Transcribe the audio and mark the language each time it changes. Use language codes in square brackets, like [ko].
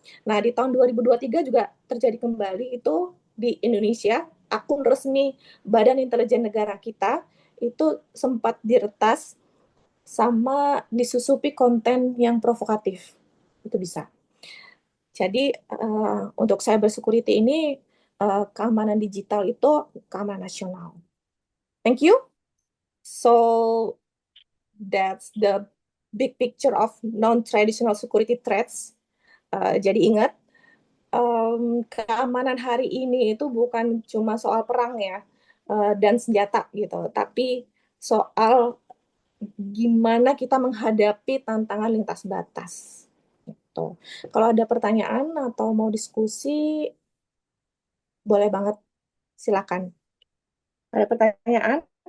[id] Nah, di tahun 2023 juga terjadi kembali itu di Indonesia, akun resmi Badan Intelijen Negara kita itu sempat diretas sama disusupi konten yang provokatif. Itu bisa. Jadi untuk cyber security ini keamanan digital itu keamanan nasional. [en] Thank you. So that's the big picture of non-traditional security threats. [id] Jadi ingat, keamanan hari ini itu bukan cuma soal perang ya dan senjata gitu, tapi soal gimana kita menghadapi tantangan lintas batas. Gitu. Kalau ada pertanyaan atau mau diskusi, boleh banget, silakan. Ada pertanyaan?